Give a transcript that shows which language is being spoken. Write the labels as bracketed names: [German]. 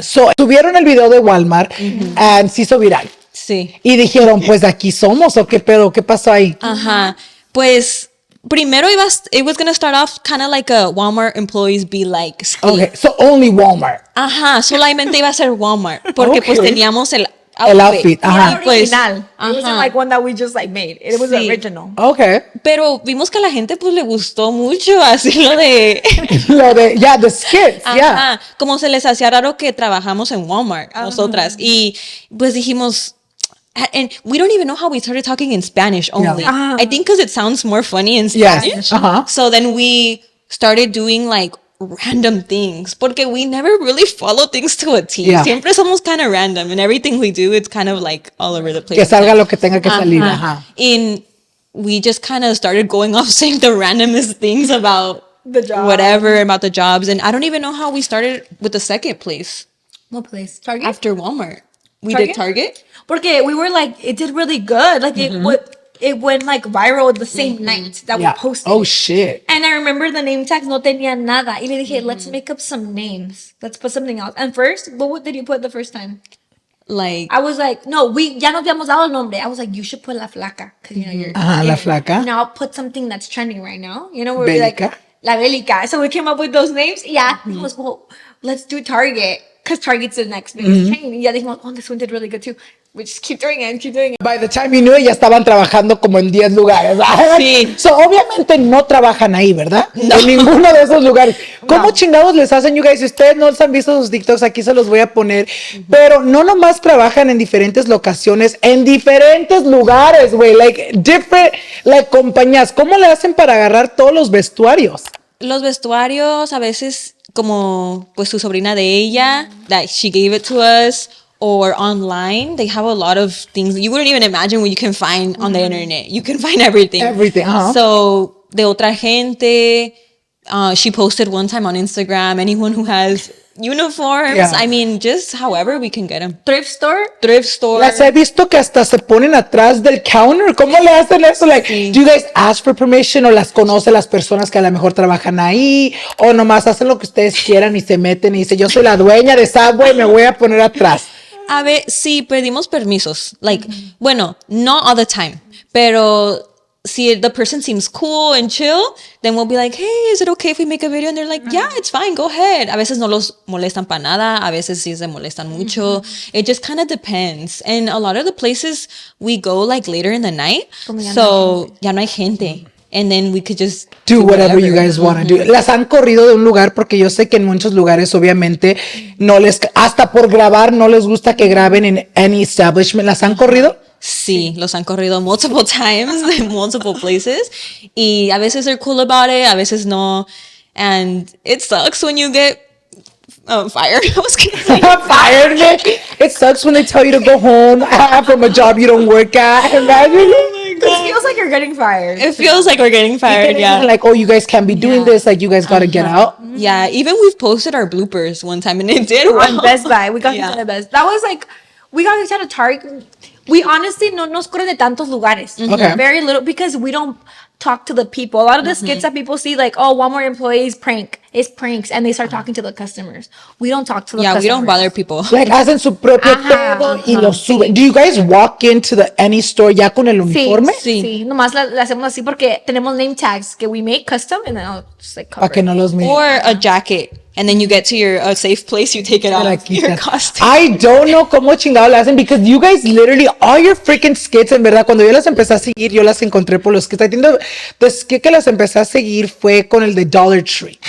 [Spanish] So, tuvieron el video de Walmart and se hizo viral. Sí. Y dijeron, pues aquí somos, ¿o qué pedo? ¿Qué pasó ahí? Ajá. Pues primero [English] it was gonna start off kind of like a Walmart employees be like skit. Okay, so only Walmart. [Spanish] Ajá, solamente iba a ser Walmart porque pues [English] Okay. [Spanish] teníamos el outfit, ajá. Era Pues, original. [English] It wasn't like one that we just like made. It was [Spanish] Sí. [English] original. Okay. [Spanish] pero vimos que a la gente pues le gustó mucho así lo de Lo de, [English] the skits, [Spanish] ajá, como se les hacía raro que trabajamos en Walmart nosotras y pues dijimos [English] and we don't even know how we started talking in Spanish only. Yeah. I think because it sounds more funny in Yes. Spanish. Uh-huh. So then we started doing like random things [Spanish] porque [English] we never really follow things to a T. Yeah. [Spanish] Siempre somos [English] kind of random and everything we do it's kind of like all over the place. [Spanish] Que salga lo que tenga que salir. Ajá. [English] And we just kind of started going off saying the randomest things about The job. whatever about the jobs and I don't even know how we started with the second place What place? Target? after Walmart. We Target? did Target. Porque we were like, it did really good. Like it went like viral the same night that we posted. Oh, it. shit. And I remember the name tags [Spanish] no tenía nada. Y le dije, [English] let's make up some names. Let's put something else. And first, what did you put the first time? Like I was like, [Spanish] no, ya nos habíamos dado el nombre. [English] I was like, you should put La Flaca. Because, you know, you're... [Spanish] Ajá, La Flaca. [English] Now put something that's trending right now. You know, where we're [Spanish] Bélica. [English] like, La Bélica. So we came up with those names. Yeah. He was, well, let's do Target. Because Target's the next biggest chain. [Spanish] Y ya dijimos, [English] oh, this one did really good too. We just keep doing it and keep doing it. By the time you knew it, [Spanish] ya estaban trabajando como en 10 lugares. Sí. So, obviamente no trabajan ahí, ¿verdad? En ninguno de esos lugares. ¿Cómo chingados les hacen, [English] you guys? [Spanish] Si ustedes no les han visto sus TikToks, aquí se los voy a poner. Pero no nomás trabajan en diferentes locaciones, en diferentes lugares, güey. [English] Like, different, like, [Spanish] compañías. ¿Cómo le hacen para agarrar todos los vestuarios? los vestuarios a veces como pues su sobrina de ella [English] that she gave it to us or online they have a lot of things you wouldn't even imagine what you can find on the internet. You can find everything. [Spanish] So de otra gente, [English] she posted one time on Instagram, anyone who has uniforms, I mean, just however we can get them. Thrift store. [Spanish] Las he visto que hasta se ponen atrás del counter. ¿Cómo le hacen eso? [English] Like, do you guys ask for permission [Spanish] o las conoce las personas que a lo mejor trabajan ahí o nomás hacen lo que ustedes quieran y se meten y dicen yo soy la dueña de Subway, me voy a poner atrás? A ver, sí, pedimos permisos. [English] Like, bueno, not all the time, [Spanish] pero si [English] the person seems cool and chill, then we'll be like, hey, is it okay if we make a video? And they're like, yeah, it's fine, go ahead. [Spanish] A veces no los molestan para nada, a veces sí se molestan mucho. [English] It just kind of depends. And a lot of the places we go like later in the night, [Spanish] so ya no hay gente. [English] And then we could just do whatever you guys want to do. [Spanish] Las han corrido de un lugar porque yo sé que en muchos lugares obviamente no les, hasta por grabar, no les gusta que graben en [English] any establishment. [Spanish] ¿Las han corrido? Sí, los han corrido [English] multiple times in multiple places. [Spanish] Y a veces [English] they're cool about it, [Spanish] a veces no. [English] And it sucks when you get fired. I was gonna say fired. It sucks when they tell you to go home from a job you don't work at. Imagine. It feels like you're getting fired. It feels like we're getting fired, yeah. Like, oh, you guys can't be doing this. Like, you guys got to get out. Yeah, even we've posted our bloopers one time and it did well. On Best Buy. We got kicked out of Best. That was like, we got kicked out of Target. We honestly [Spanish] no nos corren de tantos lugares. [English] Okay. Very little because we don't talk to the people. A lot of the skits that people see, like, oh, Walmart employees it's pranks, and they start talking to the customers. We don't talk to the customers. Yeah, we don't bother people. [Spanish] Like, hacen su propio pedo y lo suben. [English] Do you guys walk into any store ya con el uniforme? [Spanish] Sí. Nomás la hacemos así porque tenemos [English] name tags que we make custom, and then I'll just like cover [Spanish] que no los miren. [English] Or a jacket. And then you get to your safe place, you take it off your costume. I don't know [Spanish] cómo chingado le hacen [English] because you guys literally, all your freaking skits, [Spanish] en verdad, cuando yo las empecé a seguir, yo las encontré por los skits. I think the skit que las empecé a seguir fue con el de Dollar Tree.